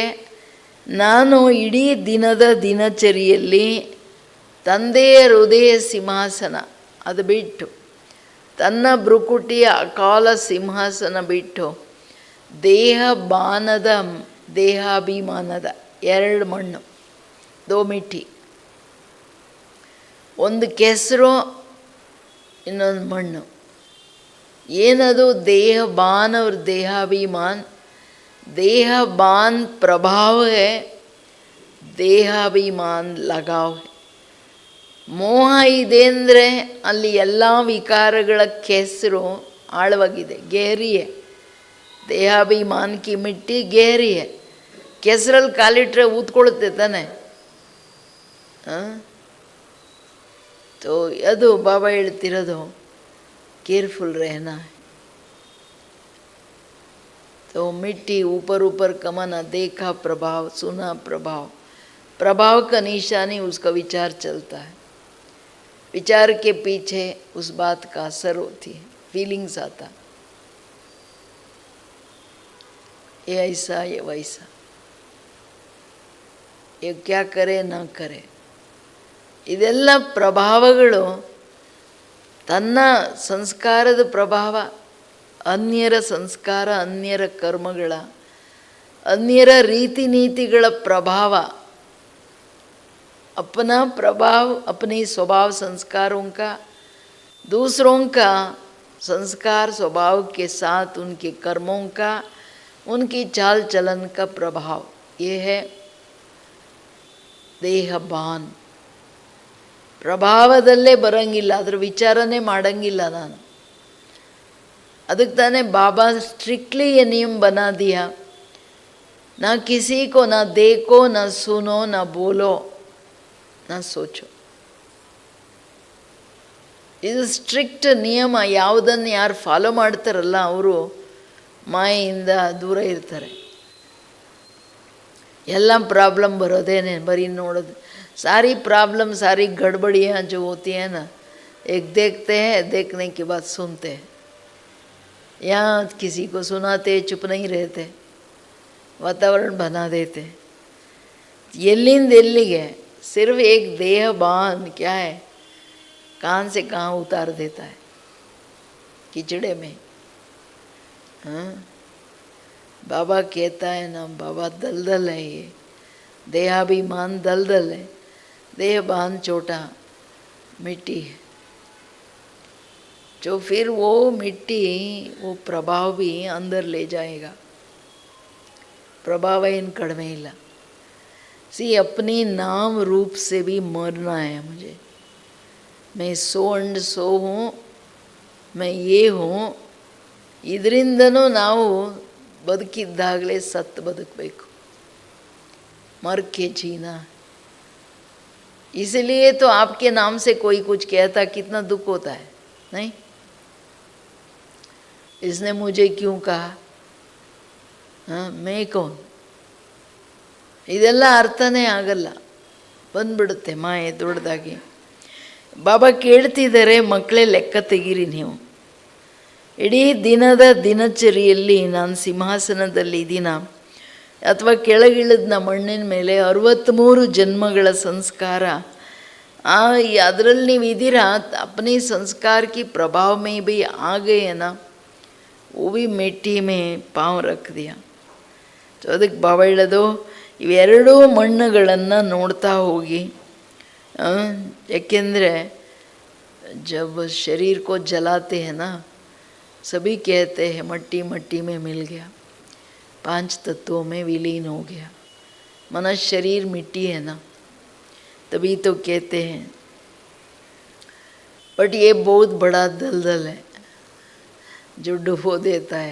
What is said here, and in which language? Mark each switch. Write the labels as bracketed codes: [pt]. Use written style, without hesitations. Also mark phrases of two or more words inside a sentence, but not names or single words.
[kn] ನಾನು ಇಡೀ ದಿನದ ದಿನಚರಿಯಲ್ಲಿ ತಂದೆಯ ಹೃದಯ ಸಿಂಹಾಸನ ಅದು ಬಿಟ್ಟು, ತನ್ನ ಭ್ರುಕುಟಿಯ ಅಕಾಲ ಸಿಂಹಾಸನ ಬಿಟ್ಟು, ದೇಹಬಾನದ ದೇಹಾಭಿಮಾನದ 2 ಮಣ್ಣು, 2 ಮಿಟ್ಟಿ, ಒಂದು ಕೆಸರು, ಇನ್ನೊಂದು ಮಣ್ಣು. [hi] ಏನದು देहबान और देहाभिमान? देहबान प्रभाव है, देहाभिमान लगाव है. [kn] ಮೋಹ ಇದೆ ಅಂದರೆ ಅಲ್ಲಿ ಎಲ್ಲ ವಿಕಾರಗಳ ಕೆಸರು ಆಳವಾಗಿದೆ, ಗೇರಿಯೇ. [hi] देहाभिमान की मिट्टी गहरी है. [kn] ಕೆಸರಲ್ಲಿ ಕಾಲಿಟ್ರೆ ಊದ್ಕೊಳುತ್ತೆ ತಾನೆ. ತೋ ಅದು ಬಾಬಾ ಹೇಳ್ತಿರೋದು, [hi] केयरफुल रहना है. तो मिट्टी ऊपर ऊपर कमाना, देखा प्रभाव, सुना प्रभाव. प्रभाव का निशानी उसका विचार चलता है. विचार के पीछे उस बात का असर होती है, फीलिंग्स आता, ये ऐसा ये वैसा, ये क्या करे ना करे. [kn] ಇದೆಲ್ಲ ಪ್ರಭಾವಗಳು ತನ್ನ ಸಂಸ್ಕಾರದ ಪ್ರಭಾವ, ಅನ್ಯರ ಸಂಸ್ಕಾರ, ಅನ್ಯರ ಕರ್ಮಗಳ, ಅನ್ಯರ ರೀತಿ ನೀತಿಗಳ ಪ್ರಭಾವ. [hi] अपना प्रभाव अपने स्वभाव संस्कारों का, दूसरों का संस्कार स्वभाव के साथ उनके कर्मों का, उनकी चाल चलन का प्रभाव, ये है देहबान. [kn] ಪ್ರಭಾವದಲ್ಲೇ ಬರೋಂಗಿಲ್ಲ, ಅದರ ವಿಚಾರನೇ ಮಾಡೋಂಗಿಲ್ಲ ನಾನು. ಅದಕ್ಕೆ ತಾನೇ ಬಾಬಾ ಸ್ಟ್ರಿಕ್ಟ್ಲಿ [hi] ये नियम बना दिया, ना किसी को ना देखो ना सुनो ना बोलो ना सोचो. [kn] ಇದು ಸ್ಟ್ರಿಕ್ಟ್ ನಿಯಮ. ಯಾವುದನ್ನು ಯಾರು ಫಾಲೋ ಮಾಡ್ತಾರಲ್ಲ ಅವರು ಮಾಯೆಯಿಂದ ದೂರ ಇರ್ತಾರೆ. ಎಲ್ಲ ಪ್ರಾಬ್ಲಮ್ ಬರೋದೇನೆ ಬರೀ ನೋಡೋದು. [hi] सारी प्रॉब्लम, सारी गड़बड़ियाँ जो होती हैं ना, एक देखते हैं, देखने के बाद सुनते हैं. यहाँ किसी को सुनाते, चुप नहीं रहते, वातावरण बना देते. [kn] ಎಲ್ಲಿಂದ ಎಲ್ಲಿಗೆ [hi] सिर्फ एक देहबान क्या है, कहाँ से कहाँ उतार देता है कीचड़े में. हाँ, बाबा कहता है ना, बाबा दलदल है, ये देहाभिमान दलदल है, देहबान छोटा मिट्टी है. जो फिर वो मिट्टी वो प्रभाव भी अंदर ले जाएगा. [kn] प्रभाव ಏನು ಕಡಿಮೆ ಇಲ್ಲ. [hi] सी अपनी नाम रूप से भी मरना है मुझे. मैं [en] so and so [hi] हूँ, मैं ये हूँ. [kn] ಇದರಿಂದನೂ ನಾವು ಬದುಕಿದ್ದಾಗಲೇ ಸತ್ತು ಬದುಕಬೇಕು. [hi] मर के जीना. इसलिए तो आपके नाम से कोई कुछ कहता कितना दुख होता है, नहीं? इसने मुझे क्यों कहा, हाँ मैं कौन, [kn] ಇದೆಲ್ಲ ಅರ್ಥನೇ ಆಗಲ್ಲ, ಬಂದ್ಬಿಡುತ್ತೆ ಮಾಯೆ ದೊಡ್ಡದಾಗಿ. ಬಾಬಾ ಕೇಳ್ತಿದ್ದಾರೆ, ಮಕ್ಕಳೇ ಲೆಕ್ಕ ತೆಗೀರಿ ನೀವು. ಇಡೀ ದಿನದ ದಿನಚರಿಯಲ್ಲಿ ನಾನು ಸಿಂಹಾಸನದಲ್ಲಿ ಇದ್ದೀನ ಅಥವಾ ಕೆಳಗಿಳಿದ ಮಣ್ಣಿನ ಮೇಲೆ 63 ಜನ್ಮಗಳ ಸಂಸ್ಕಾರ, ಅದರಲ್ಲಿ ನೀವು ಇದ್ದೀರಾ. [hi] अपने संस्कार की प्रभाव में भी आ गए है ना, वो भी मिट्टी में पाँव रख दिया. [kn] ಸೊ ಅದಕ್ಕೆ ಬಾಬಾ ಹೇಳೋದು, ಇವೆರಡೂ ಮಣ್ಣುಗಳನ್ನು ನೋಡ್ತಾ ಹೋಗಿ. [hi] ಯಾಕೆಂದರೆ जब शरीर को जलाते हैं ना, सभी कहते हैं मट्टी मट्टी में मिल गया, 5 तत्वों में विलीन हो गया. मन शरीर मिट्टी है ना, तभी तो कहते हैं. बट ये बहुत बड़ा दलदल है जो डुबो देता है.